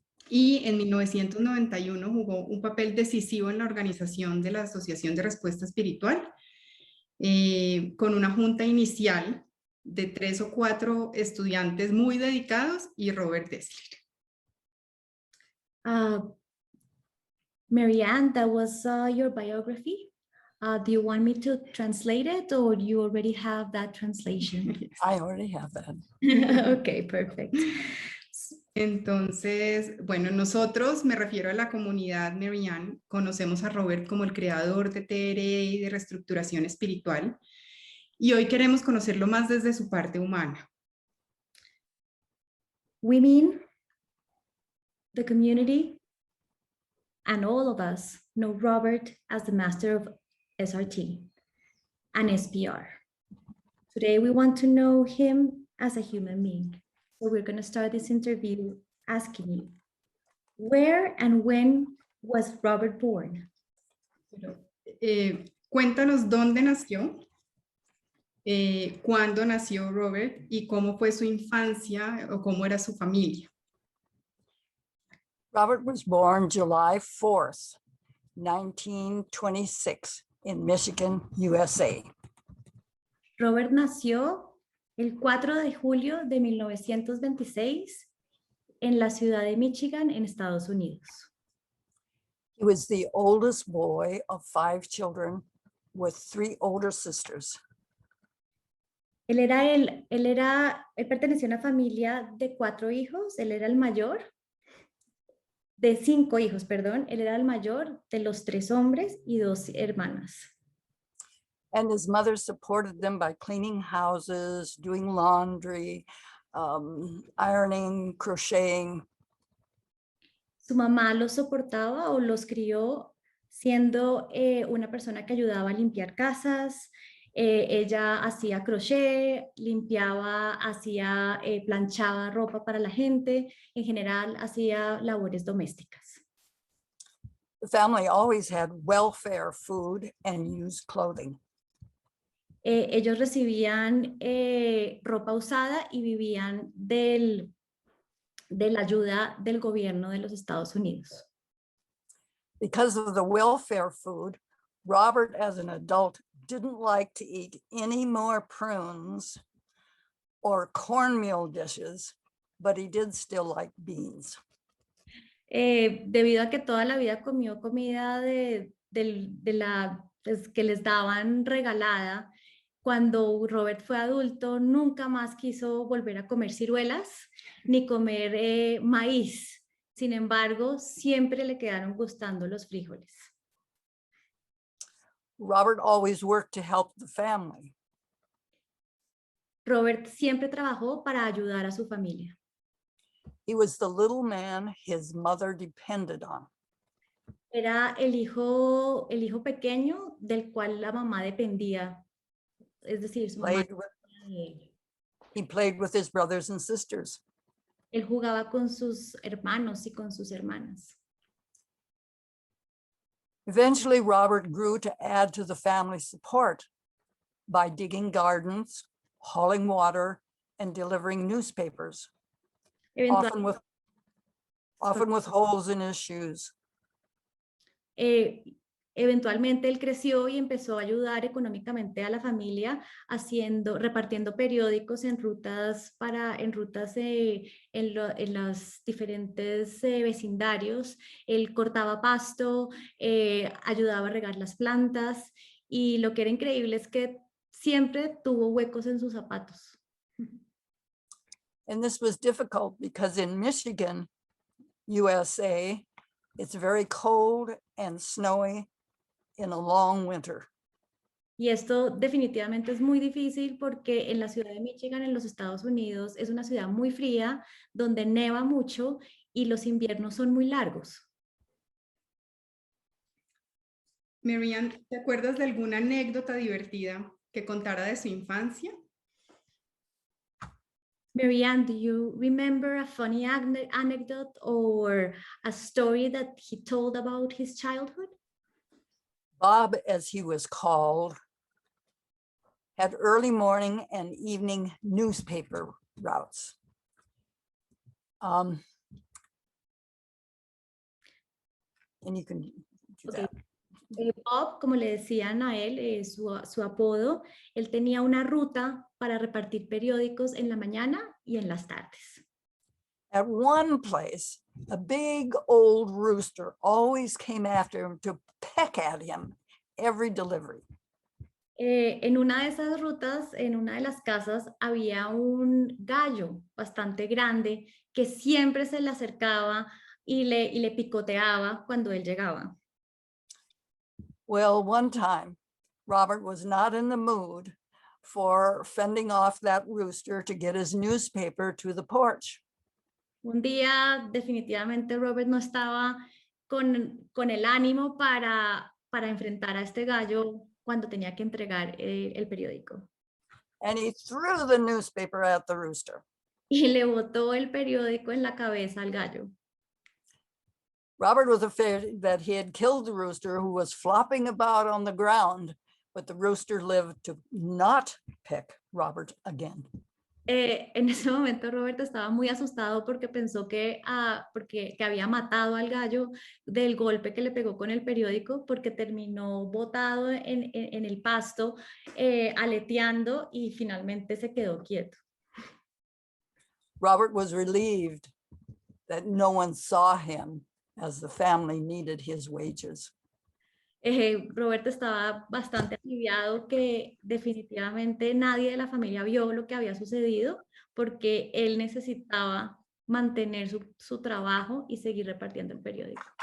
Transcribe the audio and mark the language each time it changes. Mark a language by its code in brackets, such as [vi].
[es] Y en 1991 jugó un papel decisivo en la organización de la Asociación de Respuesta Espiritual, con una junta inicial de 3 o 4 estudiantes muy dedicados y Robert Dessler. [en] Marianne, that was your biography. Do you want me to translate it, or do you already have that translation? I already have that. Okay, perfect. [es] Entonces, bueno, nosotros, me refiero a la comunidad Marianne, conocemos a Robert como el creador de TRE y de reestructuración espiritual, y hoy queremos conocerlo más desde su parte humana. [en] We mean the community and all of us know Robert as the master of SRT and SPR. Today we want to know him as a human being. So we're going to start this interview asking you, where and when was Robert born? [es] Cuéntanos dónde nació, cuándo nació Robert y cómo fue su infancia o cómo era su familia. [en] Robert was born July 4th, 1926 in Michigan, USA. [es] Robert nació el 4 de julio de 1926 en la ciudad de Michigan, en Estados Unidos. [en] He was the oldest boy of 5 children with 3 older sisters. [es] Él pertenecía a una familia de 4 hijos, él era el mayor, de 5 hijos, perdón, él era el mayor de los 3 hombres y 2 hermanas. [en] And his mother supported them by cleaning houses, doing laundry, ironing, crocheting. [es] Su mamá los soportaba o los crió siendo una persona que ayudaba a limpiar casas. Ella hacía crochet, limpiaba, planchaba ropa para la gente. En general, hacía labores domésticas. [en] The family always had welfare food and used clothing. [es] Ellos recibían ropa usada y vivían de la ayuda del gobierno de los Estados Unidos. [en] Because of the welfare food, Robert as an adult didn't like to eat any more prunes or cornmeal dishes, but he did still like beans. [es] Debido a que toda la vida comió comida que les daban regalada, cuando Robert fue adulto, nunca más quiso volver a comer ciruelas ni comer maíz. Sin embargo, siempre le quedaron gustando los frijoles. [en] Robert always worked to help the family. [es] Robert siempre trabajó para ayudar a su familia. [en] He was the little man his mother depended on. [es] Era el hijo pequeño del cual la mamá dependía, es decir, su mamá. [en] He played with his brothers and sisters. [es] Él jugaba con sus hermanos y con sus hermanas. [en] Eventually, Robert grew to add to the family support by digging gardens, hauling water, and delivering newspapers, often with holes in his shoes. [es] Eventualmente él creció y empezó a ayudar económicamente a la familia repartiendo periódicos en los diferentes vecindarios. Él cortaba pasto, ayudaba a regar las plantas y lo que era increíble es que siempre tuvo huecos en sus zapatos. [en] And this was difficult because in Michigan, USA, it's very cold and snowy in a long winter. [es] Y esto definitivamente es muy difícil porque en la ciudad de Michigan, en los Estados Unidos, es una ciudad muy fría, donde neva mucho y los inviernos son muy largos. Marianne, ¿te acuerdas de alguna anécdota divertida que contara de su infancia? [en] Marianne, do you remember a funny anecdote or a story that he told about his childhood? Bob, as he was called, had early morning and evening newspaper routes. And you can do that. [es] Bob, como le decían a él, su apodo, él tenía una ruta para repartir periódicos en la mañana y en las tardes. [en] At one place, a big old rooster always came after him to peck at him every delivery. [es] En una de esas rutas, en una de las casas, había un gallo bastante grande que siempre se le acercaba y le picoteaba cuando él llegaba. [en] Well, one time, Robert was not in the mood for fending off that rooster to get his newspaper to the porch. [es] Un día, definitivamente, Robert no estaba con el ánimo para enfrentar a este gallo cuando tenía que entregar el periódico. [en] And he threw the newspaper at the rooster. [es] Y le botó el periódico en la cabeza al gallo. [en] Robert was afraid that he had killed the rooster, who was flopping about on the ground, but the rooster lived to not pick Robert again. [es] En ese momento Robert estaba muy asustado porque pensó que había matado al gallo del golpe que le pegó con el periódico, porque terminó botado en el pasto, aleteando, y finalmente se quedó quieto. [en] Robert was relieved that no one saw him, as the family needed his wages. [es] Robert estaba bastante aliviado que definitivamente nadie de la familia vio lo que había sucedido, porque él necesitaba mantener su trabajo y seguir repartiendo el periódico.